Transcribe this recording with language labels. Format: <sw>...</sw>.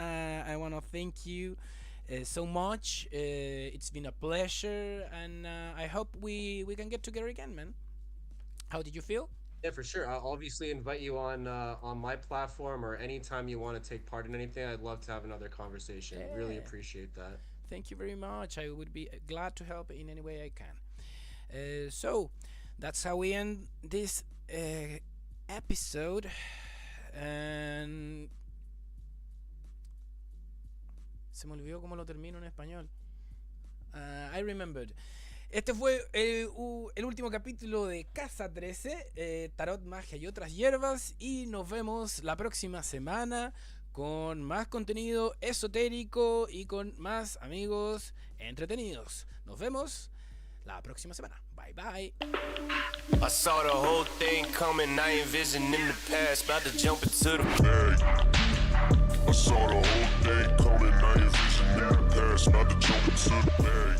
<en>I want to thank you so much. It's been a pleasure, and I hope we can get together again, man. How did you feel? Yeah, for sure. I'll obviously invite you on my platform, or anytime you want to take part in anything. I'd love to have another conversation. Really Yeah. appreciate that. Thank you very much. I would be glad to help in any way I can. So that's how we end this episode, and</en> <es>se me olvidó cómo lo termino en español.</es> <en>I remembered.</en> <es>Este fue el último capítulo de Casa 13, Tarot, Magia y otras hierbas. Y nos vemos la próxima semana con más contenido esotérico y con más amigos entretenidos. Nos vemos la próxima semana.</es> <en>Bye bye. I saw the whole thing coming, I envisioned in the past, about to jump into the bag. I saw the whole thing coming, I envisioned in the past, about to jump into the bag.</en>